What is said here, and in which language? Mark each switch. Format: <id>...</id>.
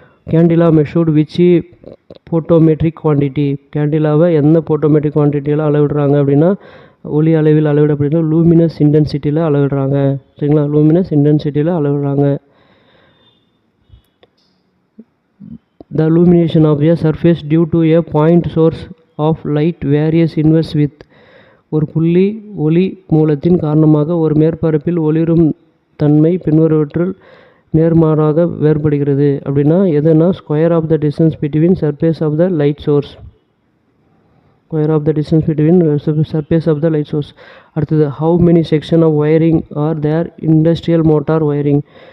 <en>Candela measured which photometric quantity.</en> <ta>கேண்டிலாவை எந்த போட்டோமெட்ரிக் குவான்டிட்டியில் அளவிடுறாங்க அப்படின்னா ஒளி அளவில் அளவிடப்படுகிற லூமினஸ் இன்டென்சிட்டியில் அளவிடுறாங்க. சரிங்களா, luminous இன்டென்சிட்டியில் அளவிடுறாங்க.</ta> <en>The illumination of a surface due to a point source of light varies inverse with.</en> <ta>ஒரு புள்ளி ஒளி மூலத்தின் காரணமாக ஒரு மேற்பரப்பில் ஒளிரும் தன்மை பின்வருவற்றில் நேர்மாறாக வேறுபடுகிறது. அப்படின்னா எதுனா</ta> <en>Square of the distance between surface of the light source. Square of the distance between surface of the light source. அடுத்தது how many section of wiring are there industrial motor wiring.</en>